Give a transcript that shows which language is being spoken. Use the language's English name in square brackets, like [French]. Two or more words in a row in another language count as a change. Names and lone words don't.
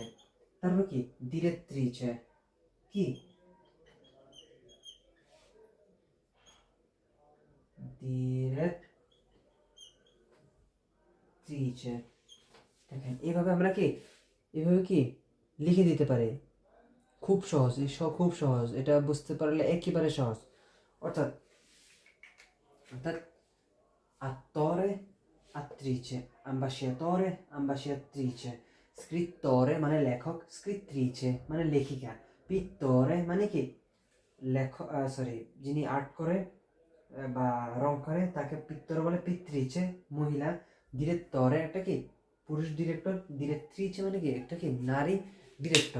[Bangla] তারপর কি direttrice, কি direttrice। দেখেন এইভাবে আমরা কি এইভাবে কি লিখে দিতে পারি, খুব সহজ, খুব সহজ, এটা বুঝতে পারলে একেবারে সহজ। অর্থাৎ অর্থাৎ [Italian] attore, attrice, ambasciatore, ambasciatrice, scrittore [Bangla] মানে লেখক, scrittrice মানে লেখিকা, pittore মানে কি লেখক, সরি, যিনি আর্ট করে বা রং করে তাকে পিত্তর বলে, পিত্রিচে মহিলা, ডিরেক্টরে একটা কি পুরুষ ডিরেক্টর, ডিরেক্ট্রিচে মানে কি একটা কি নারী ডিরেক্টর।